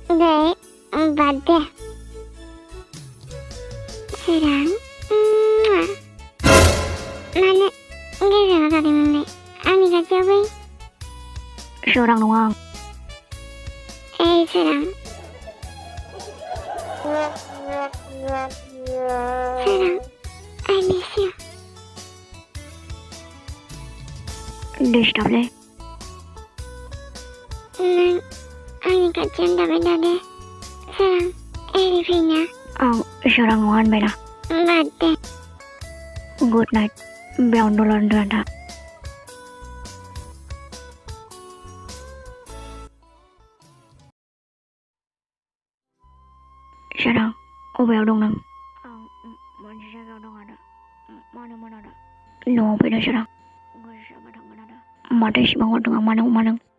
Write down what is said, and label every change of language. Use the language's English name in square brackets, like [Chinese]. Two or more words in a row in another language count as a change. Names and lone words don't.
[Bodo] दे बाद दे सोरां मानो गोजानाव जादों नोंलाय आंनि खाथियाव बै सोरां नङा आं सोरां सोरां [English] I miss you [Bodo] डिस्टार्बलै नों आंनि खाथियावनो थाबाय थादो सोरां एरि फैना आं सोरां नङा होनबायना बाद दे [English] good night [Bodo] बेयावनो दलर उन्दुनानै था सोरां अबेयाव दं नों आं मोनसे जायगायाव दं आदा मानोमोन आदा न'आव फैदो सोरां गोसोबा थांगोन आदा माथो इसिबां हरदों आं मानो